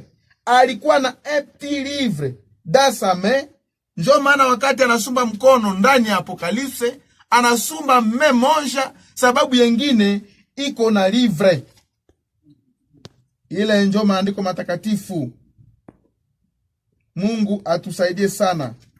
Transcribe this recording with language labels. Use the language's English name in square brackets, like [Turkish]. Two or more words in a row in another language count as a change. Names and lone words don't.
[Swahili] Alikuwa na [French] un petit livre dans sa main. [Swahili] Njo maana wakati anasumba mkono ndani ya Apocalypse, anasumba main moja, sababu yengine iko na livre. Ile njo maandiko matakatifu. Mungu atusaidie sana.